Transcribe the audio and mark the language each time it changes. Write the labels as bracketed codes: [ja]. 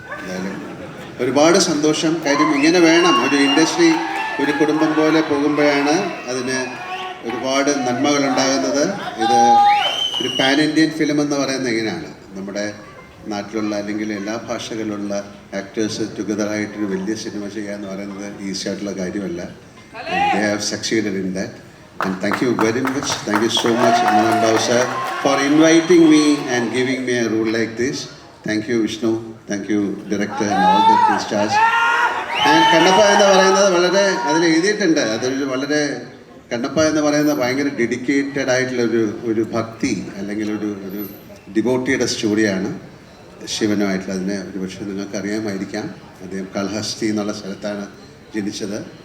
[ml] എന്തായാലും ഒരുപാട് സന്തോഷം. കാര്യം ഇങ്ങനെ വേണം ഒരു ഇൻഡസ്ട്രി, ഒരു കുടുംബം പോലെ പോകുമ്പോഴാണ് അതിന് ഒരുപാട് നന്മകളുണ്ടാകുന്നത്. ഇത് ഒരു പാൻ ഇന്ത്യൻ ഫിലിം എന്ന് പറയുന്നത് ഇങ്ങനെയാണ്. നമ്മുടെ നാട്ടിലുള്ള അല്ലെങ്കിൽ എല്ലാ ഭാഷകളിലുള്ള ആക്ടേഴ്സ് ടുഗദറായിട്ടൊരു വലിയ സിനിമ ചെയ്യുക എന്ന് പറയുന്നത് ഈസി ആയിട്ടുള്ള കാര്യമല്ല. [en] They have succeeded in that. And thank you very much. Thank you so much, Mohan Babu sir, for inviting me and giving me a role like this. Thank you, Vishnu. Thank you, director and all the crew stars. [ml] And Kannappa എന്ന് പറയുന്നത് വളരെ അതിൽ എഴുതിയിട്ടുണ്ട്. അതൊരു വളരെ കണ്ണപ്പ എന്ന് പറയുന്നത് ഭയങ്കര ഡെഡിക്കേറ്റഡ് ആയിട്ടുള്ള ഒരു ഭക്തി അല്ലെങ്കിൽ ഒരു ഡിവോട്ടിയുടെ സ്റ്റോറിയാണ് ശിവനുമായിട്ടുള്ള. അതിനെ ഒരുപക്ഷെ നിങ്ങൾക്ക് അറിയാമായിരിക്കാം. അദ്ദേഹം കാളഹസ്തി എന്നുള്ള സ്ഥലത്താണ് ജനിച്ചത്.